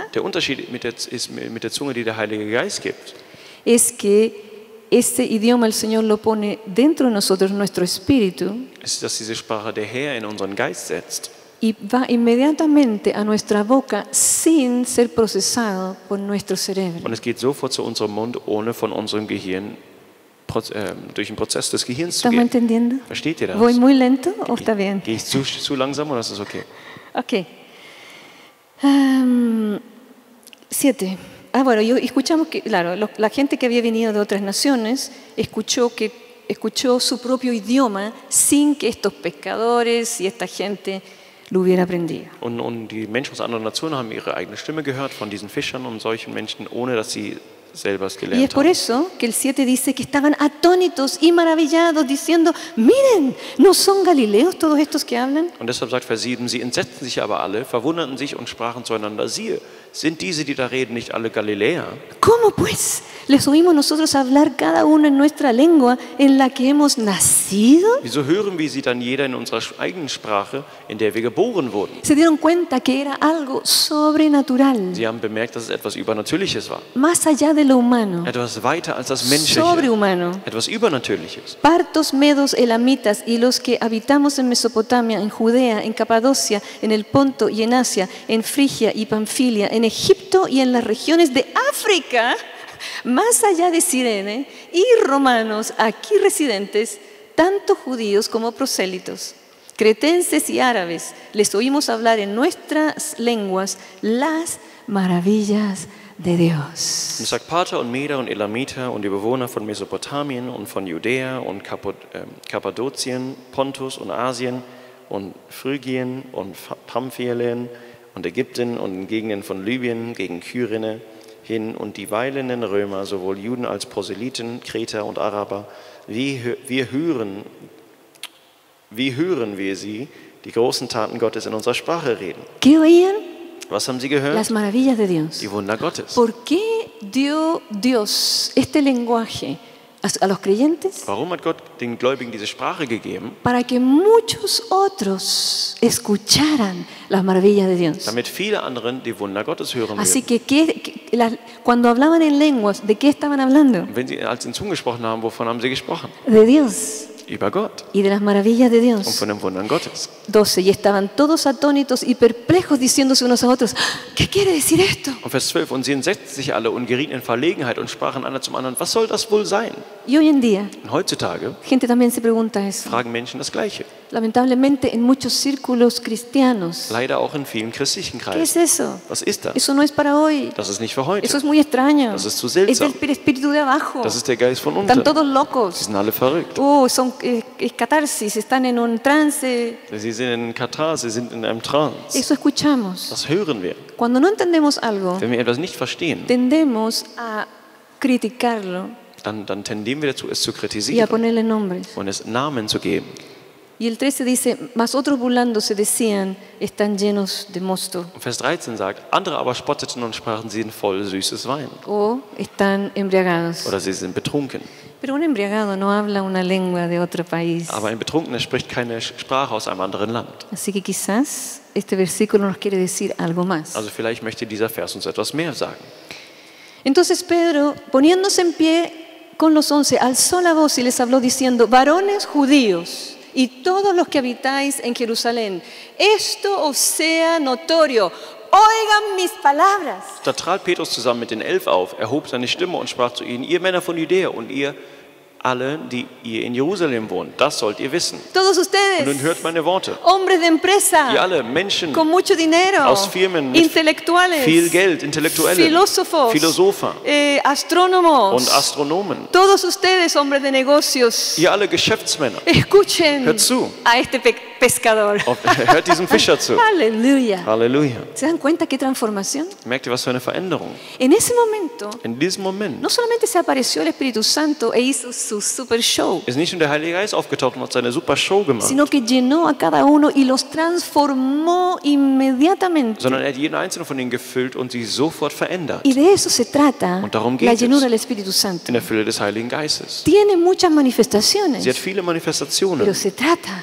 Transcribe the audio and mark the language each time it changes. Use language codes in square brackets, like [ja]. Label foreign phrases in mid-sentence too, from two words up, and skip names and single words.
[de] Der Unterschied mit der Zunge, die der Heilige Geist gibt, [es] es que ese idioma el Señor lo pone dentro de nosotros, nuestro espíritu, [de] ist, dass diese Sprache der Herr in unseren Geist setzt. [es] y va inmediatamente a nuestra boca sin ser procesado por nuestro cerebro. [de] Und es geht sofort zu unserem Mund, ohne von unserem Gehirn durch den Prozess des Gehirns zu [es] ¿Estamos [de] gehen. [es] entendiendo? [de] Versteht ihr das? [es] ¿Voy muy lento o está bien? [de] Gehe ich zu langsam oder ist es okay? [es] Ok. 7. Bueno, escuchamos que, claro, la gente que había venido de otras naciones escuchó su propio idioma sin que estos pescadores y esta gente lo hubiera aprendido. [de] Und die Menschen aus anderen Nationen haben ihre eigene Stimme gehört von diesen Fischern und solchen Menschen, ohne dass sie selber es [es] Y es [de] gelernt [es] por [de] haben. [es] eso que el 7 dice que estaban atónitos y maravillados, diciendo, miren, ¿no son galileos todos estos que hablan? [de] Und deshalb sagt Vers 7, sie entsetzten sich aber alle, verwunderten sich und sprachen zueinander, siehe, sind diese, die da reden, nicht alle Galiläer? [es] ¿Cómo pues les oímos nosotros hablar cada uno en nuestra lengua en la que hemos nacido? [de] Wieso hören wir sie dann jeder in unserer eigenen Sprache, in der wir geboren wurden? [es] Se dieron cuenta que era algo sobrenatural, [de] Sie haben bemerkt, dass es etwas Übernatürliches war. [es] más allá de lo humano, [de] Etwas weiter als das Menschliche. [es] sobrehumano. [de] Etwas Übernatürliches. [es] Partos, medos, elamitas y los que habitamos en Mesopotamia, en Judea, en Capadocia, en el Ponto y en Asia, en Frigia y Panfilia, en Egipto y en las regiones de África, más allá de Cirene, y romanos aquí residentes, tanto judíos como prosélitos, cretenses y árabes, les oímos hablar en nuestras lenguas las maravillas de Dios. [de] Und es sagt, Parther und Meder und Elamiter und die Bewohner von Mesopotamien und von Judäa und Kappadokien, Pontus und Asien und Phrygien und Pamphylien und Ägypten und in Gegenden von Libyen gegen Kyrene hin und die weilenden Römer, sowohl Juden als Proselyten, Kreter und Araber, wie hören wir sie, die großen Taten Gottes in unserer Sprache reden? [es] ¿Qué oían? [de] Was haben sie gehört? [es] Las maravillas de Dios. [de] Die Wunder Gottes. [es] ¿Por qué dio Dios este lenguaje a los creyentes? [de] Warum hat Gott den Gläubigen diese Sprache gegeben? [es] Para que muchos otros escucharan las maravillas de Dios. [de] Damit viele anderen die Wunder Gottes hören [es] Así [de] werden. [es] cuando hablaban en lenguas, ¿de qué estaban hablando? [de] Und wenn sie als in Zungen gesprochen haben, wovon haben sie gesprochen? [es] De Dios [de] Über Gott [es] y de las maravillas de [de] und [es] Dios. [de] von den Wundern Gottes. [es] 12. Y estaban todos atónitos y perplejos diciéndose unos a otros, ¿qué quiere decir esto? [de] Und Vers 12, und sie entsetzten sich alle und gerieten in Verlegenheit und sprachen einer zum anderen, was soll das wohl sein? [es] Y hoy en día, [de] Und heutzutage [es] gente también se pregunta eso. [de] fragen Menschen das Gleiche. [es] Lamentablemente, en muchos círculos cristianos. [de] Leider auch in vielen christlichen [es] ¿Qué es [de] Kreisen. [es] eso? [de] Was ist das? [es] Eso no es para hoy. [de] Das ist nicht für heute. [es] Eso es muy extraño. [de] Das ist zu [es] Es [de] seltsam. [es] del espíritu de abajo. [de] Das ist der Geist von [es] Están [de] unten. [es] todos [de] Sie [es] locos. [de] sind alle verrückt. [es] Es catarsis, están en un trance. [de] Sie sind in Katar, sie sind in einem Trance. [es] Eso escuchamos. [de] Das hören wir. [es] Cuando no entendemos algo, [de] Wenn wir etwas nicht verstehen, [es] tendemos a criticarlo [de] dann tendieren wir dazu, es zu [es] y a [de] kritisieren [es] ponerle nombres. [de] und es Namen zu geben. [es] Y el 13 dice, mas otros burlándose decían, están llenos de mosto [de] Und Vers 13 sagt, andere aber spotteten und sprachen, sie sind voll süßes Wein. [es] o están embriagados. [de] Oder sie sind betrunken. [es] Pero un embriagado no habla una lengua de otro país. [de] Aber ein Betrunkener spricht keine Sprache aus einem anderen Land. [es] Así que quizás este versículo nos quiere decir algo más. [de] Also vielleicht möchte dieser Vers uns etwas mehr sagen. [es] Entonces Pedro, poniéndose en pie con los 11, alzó la voz y les habló diciendo, varones judíos y todos los que habitáis en Jerusalén, esto os sea notorio, oigan mis palabras. [de] Da trat Petrus zusammen mit den 11 auf, erhob seine Stimme und sprach zu ihnen, ihr Männer von Judäa und ihr alle, die ihr in Jerusalem wohnt, das sollt ihr wissen. [es] Todos [de] Und nun [es] ustedes, [de] hört meine Worte. [es] hombres de empresa, [de] Ihr alle Menschen [es] con mucho dinero, [de] aus Firmen mit [es] intelectuales, [de] viel Geld, Intellektuelle, [es] filósofos, [de] Philosopher [es] astrónomos, [de] und Astronomen. [es] todos ustedes, hombres de negocios, [de] Ihr alle Geschäftsmänner, [es] escuchen [de] hört zu. [es] a este pescador. [de] Hört diesem Fischer zu. [es] Aleluya. [de] Halleluja. [es] ¿Se dan cuenta qué transformación? [de] Merkt ihr, was für eine Veränderung? [es] En ese momento, [de] In diesem Moment [es] no solamente se apareció el Espíritu Santo e hizo su super show, [de] ist nicht nur der Heilige Geist aufgetaucht und hat seine super Show gemacht, [es] sino que llenó a cada uno y los transformó inmediatamente. [de] sondern er hat jeden einzelnen von ihnen gefüllt und sie sofort verändert. [es] Y de eso se trata [de] Und darum [es] la [de] geht [es] llenura [de] es. [es] del Espíritu Santo. [de] In der Fülle des Heiligen Geistes. [es] Tiene muchas [de] Sie [es] manifestaciones, [de] hat viele Manifestationen, [es] pero se trata